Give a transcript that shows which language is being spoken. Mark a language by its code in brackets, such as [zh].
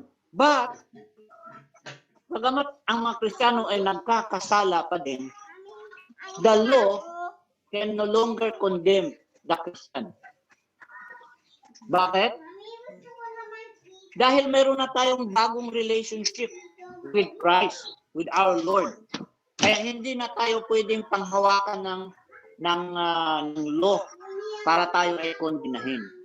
[en] But, [tl] bagamat ang mga Kristiyano ay nagkakasala pa din, [en] the law can no longer condemn the Christian. [tl] Bakit? Dahil meron na tayong bagong relationship [en] with Christ, with our Lord. [tl] Kaya hindi na tayo pwedeng panghawakan ng law para tayo ay kondenahin.